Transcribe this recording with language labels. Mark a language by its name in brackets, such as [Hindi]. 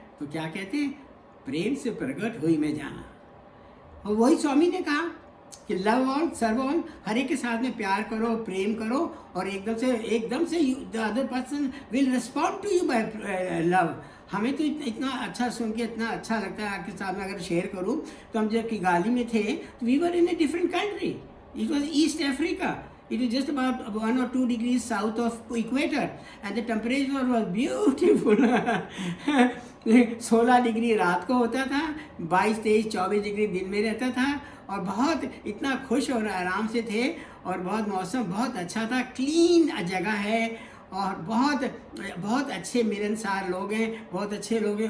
[Hindi] तो क्या कहते हैं, प्रेम से प्रकट हुई में जाना। और वही स्वामी ने कहा कि [English] love all serve all, [Hindi] हर एक के साथ में प्यार करो, प्रेम करो, और एकदम से [English] The other person will respond to you by love. [Hindi] हमें तो इतना अच्छा सुन के इतना अच्छा लगता है। आपके साथ में अगर शेयर करूं तो हम जब किगाली में थे, तो [English] We were in a different country. It was East Africa. It was just about 1 or 2 degrees south of equator, and the temperature was beautiful. [Hindi] 16 degree रात को होता था, 22, 23, 24 डिग्री दिन में रहता था, और बहुत इतना खुश और आराम से थे, और बहुत मौसम बहुत अच्छा था। क्लीन जगह है, और बहुत अच्छे मिलनसार लोग हैं, बहुत अच्छे लोग हैं।